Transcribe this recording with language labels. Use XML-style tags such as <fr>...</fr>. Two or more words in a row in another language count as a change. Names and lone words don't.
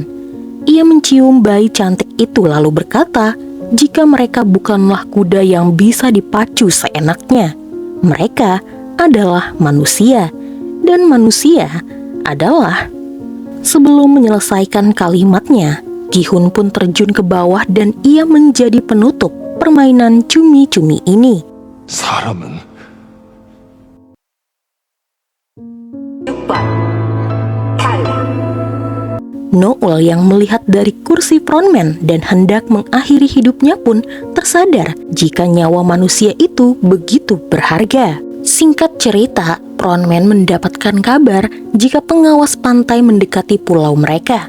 <id>Ia mencium bayi cantik itu lalu berkata, jika mereka bukanlah kuda yang bisa dipacu seenaknya, mereka adalah manusia, dan manusia adalah... Sebelum menyelesaikan kalimatnya, Gi-hun pun terjun ke bawah dan ia menjadi penutup permainan cumi-cumi ini.</id> <ko>사람은 6번 탈락.</ko> <id>Noul yang melihat dari kursi frontman dan hendak mengakhiri hidupnya pun tersadar jika nyawa manusia itu begitu berharga. Singkat cerita, frontman mendapatkan kabar jika pengawas pantai mendekati pulau mereka.</id>